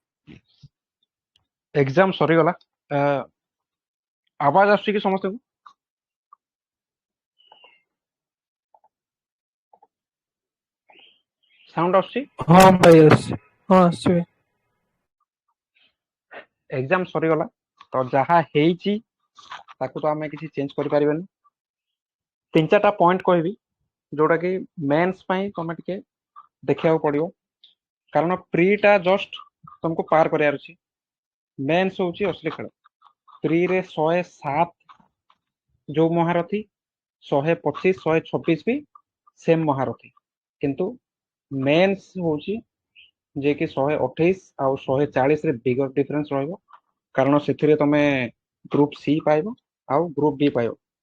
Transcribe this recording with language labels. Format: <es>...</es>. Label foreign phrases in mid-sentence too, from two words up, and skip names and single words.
<or>ଏଗଜାମ ସରିଗଲା ଆୱାଜ आସୁଛି କି ସମସ୍ତଙ୍କୁ? साउंड आସୁଛି? ହଁ ଭାଇ ଆସୁଛି। ହଁ ଆସୁଛି ଭାଇ। ଏଗଜାମ ସରିଗଲା ତ ଯାହା ହେଇଛି ତାକୁ ତ ଆମେ କିଛି ଚେଞ୍ଜ କରିପାରିବାନି। ତିନି ଚାରିଟା ପଏଣ୍ଟ କହିବି ଯୋଉଟା କି ମେନ୍ସ ପାଇଁ ତମେ ଟିକେ ଦେଖିବାକୁ ପଡିବ, କାରଣ ପ୍ରି ଟା ଜଷ୍ଟ ତମକୁ ପାର କରିବାର ଅଛି। ମେନ୍ସ ହଉଛି ଅସଲି ଖେଳ। ପ୍ରି ରେ 107 ଯୋଉ ମହାରଥୀ, 125 126 ବି ସେମ୍ ମହାରଥୀ, କିନ୍ତୁ ମେନ୍ସ ହଉଛି ଯେ କି 128 ଆଉ 140 ରେ</or> <en>bigger difference</en> <or>ରହିବ, କାରଣ ସେଥିରେ ତମେ</or> <en>group C</en> <or>ପାଇବ ଆଉ</or> <en>group B</en> <or>ପାଇବ।</or>